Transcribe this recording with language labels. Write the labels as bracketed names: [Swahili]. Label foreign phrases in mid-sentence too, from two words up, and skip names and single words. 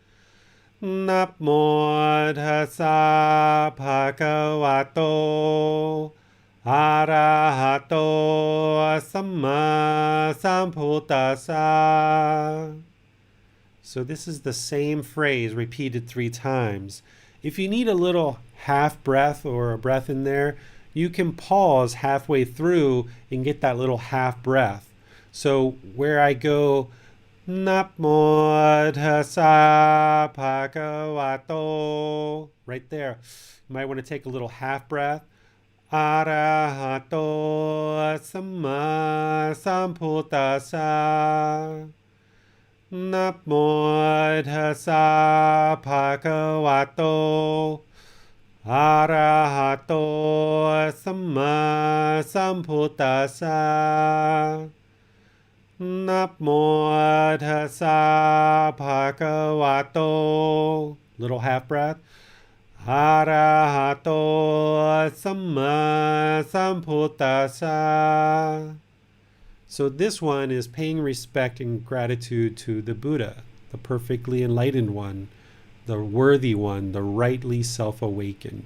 [Pali] Namo tassa bhagavato Arahato Sama Sambuddhasa. [English] So this is the same phrase repeated 3 times. If you need a little half breath or a breath in there, you can pause halfway through and get that little half breath. So where I go, [Pali] Namo tassa bhagavato, [English] right there. You might want to take a little half breath. [Pali] Arahato Sama Sambuddhasa. Namo tassa bhagavato Arahato Sama Sambuddhasa. Namo tassa bhagavato, [English] little half breath. [Pali] Arahato Sama Sambuddhasa. [English] So this one is paying respect and gratitude to the Buddha, the perfectly enlightened one, the worthy one, the rightly self-awakened.